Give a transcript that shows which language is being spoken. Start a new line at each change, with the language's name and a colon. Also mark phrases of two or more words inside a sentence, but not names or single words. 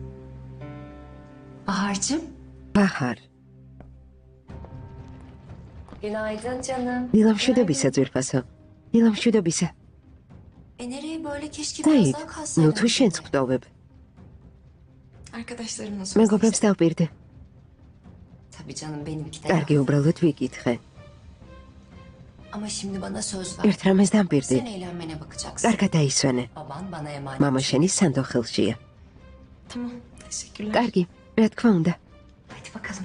Turkish: Bahar'cığım
Georgian: ბაჰარ,
Turkish: Günaydın canım.
Georgian: დილამშვიდობისა ძვირფასო. დილამშვიდობისა.
Turkish: Nereye böyle keşke
Georgian: დაიქ,
Turkish: biraz daha kalsaydın.
Georgian: ნუ თუ შენც გვტოვებ.
Turkish: Arkadaşlarımla söz.
Georgian: მეგობრებს დავპირდი.
Turkish: Tabii canım benimki de.
Georgian: კარგი, უბრალოდ ვიკითხე.
Turkish: Ama şimdi bana söz ver.
Georgian: ერთ რამეს დამპირდი.
Turkish: Sen eğlenmene bakacaksın.
Georgian: კარგად დაისვენე.
Turkish: Baban bana emanet.
Georgian: მამა შენი სანდო ხელშია.
Turkish: Tamam. Teşekkürler.
Georgian: კარგი, რა თქმა უნდა.
Turkish: Hadi bakalım.